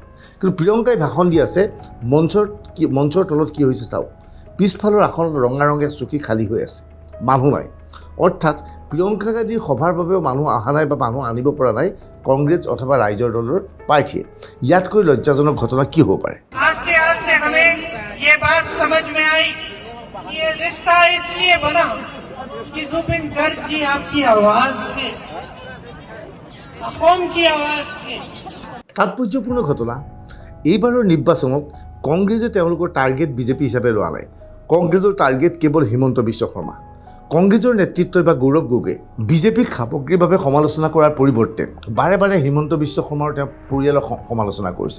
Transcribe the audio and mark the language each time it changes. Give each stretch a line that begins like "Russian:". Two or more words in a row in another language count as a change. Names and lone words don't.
Assamese: কিন্তু প্ৰিয়ংকাই ভাষণ দি আছে, মঞ্চৰ তলত কি হৈছে চাওক, পিছফালৰ আসনত ৰঙা ৰঙে চকী খালী হৈ আছে, মানুহ নাই। অৰ্থাৎ প্ৰিয়ংকা গান্ধীৰ সভাৰ বাবেও মানুহ অহা নাই বা মানুহ আনিব পৰা নাই কংগ্ৰেছ অথবা ৰাইজৰ দলৰ প্ৰাৰ্থীয়ে। ইয়াতকৈ লজ্জাজনক ঘটনা কি হ'ব পাৰে?
Hindi: आस्ते आस्ते हमें ये बात समझ में आई कि ये रिश्ता इसलिए बना कि जुबिन गर्ग जी आपकी आवाज थे, अखौम की आवाज थे।
Assamese: তাৎপৰ্যপূৰ্ণ ঘটনা, এইবাৰৰ নিৰ্বাচনত কংগ্ৰেছে তেওঁলোকৰ টাৰ্গেট বিজেপি হিচাপে লোৱা নাই। কংগ্ৰেছৰ টাৰ্গেট কেৱল হিমন্ত বিশ্ব শৰ্মা। কংগ্ৰেছৰ নেতৃত্বই বা গৌৰৱ গগৈ বিজেপিক সামগ্ৰিকভাৱে সমালোচনা কৰাৰ পৰিৱৰ্তে বাৰে বাৰে হিমন্ত বিশ্ব শৰ্মা আৰু তেওঁৰ পৰিয়ালক সমালোচনা কৰিছে।